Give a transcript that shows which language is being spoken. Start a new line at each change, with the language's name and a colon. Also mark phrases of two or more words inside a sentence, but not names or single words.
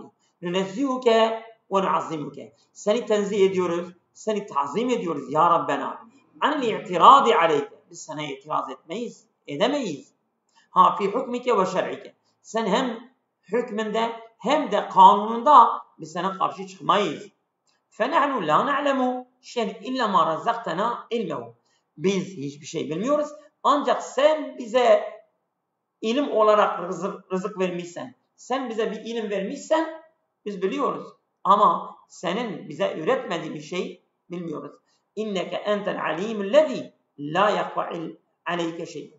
Arabic: ننزهك ونعظمك.
Turkish: Seni tenzih ediyoruz, seni tazim ediyoruz
Arabic: يا ربنا. عن الاعتراض عليك.
Turkish: Biz sana itiraz edemeyiz.
Arabic: في حكمك وشرعك.
Turkish: Sen hem hükmünde hem de kanununda biz sana karşı çıkmayız.
Arabic: فَنَحْنُ لَا نَعْلَمُ شَيْءٍ اِلَّا مَا رَزَّقْتَنَا اِلْمَهُ.
Turkish: Biz hiçbir şey bilmiyoruz. Ancak sen bize ilim olarak rızık vermişsen, sen bize bir ilim vermişsen biz biliyoruz. Ama senin bize üretmediğin bir şey bilmiyoruz.
Arabic: إنك أنت العالم الذي لا يخفى عليك شيء.